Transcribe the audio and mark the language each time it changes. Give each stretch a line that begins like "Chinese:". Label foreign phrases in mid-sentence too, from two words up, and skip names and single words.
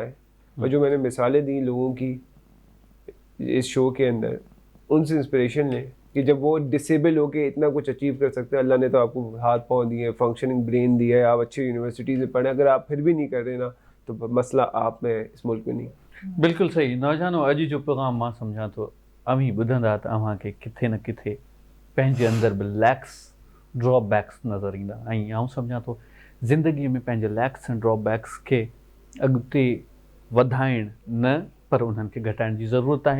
Urdu: اور جو میں نے مثالیں دی لوگوں کی, اس شو کے اندر ان سے انسپریشن لیں کہ جب وہ ڈسیبل ہو کے اتنا کچھ اچیو کر سکتے ہیں. اللہ نے تو آپ کو ہاتھ پاؤں دیے,
English: functioning brain
Urdu: دیا ہے, آپ اچھی یونیورسٹی سے پڑھیں, اگر آپ پھر بھی نہیں کر رہے نا تو مسئلہ آپ میں, اس ملک میں نہیں.
Sindhi: बिल्कुलु सही. नौजवानो, अॼु जो प्रोग्राम मां सम्झां थो अव्हीं ॿुधंदा त अव्हांखे किथे न किथे पंहिंजे अंदरि बि
English: lacks drawbacks
Sindhi: नज़र ईंदा. ऐं आउं सम्झां थो ज़िंदगीअ में पंहिंजे लैक्स ऐं ड्रॉबैक्स खे अॻिते वधाइण न, पर उन्हनि खे घटाइण जी ज़रूरत आहे.